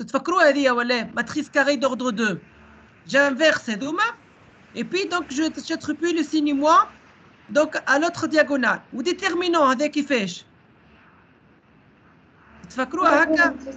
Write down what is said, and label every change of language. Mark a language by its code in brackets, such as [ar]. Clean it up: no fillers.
[ar] تتفكروا هذه ولا ماتريس كاري [fr] d'ordre 2. J'inverse [ar] هذوما [fr] et puis donc j'attribue le signe moins donc à l'autre diagonale. [ar] و déterminant هذا كيفاش؟ تتفكروها هكا؟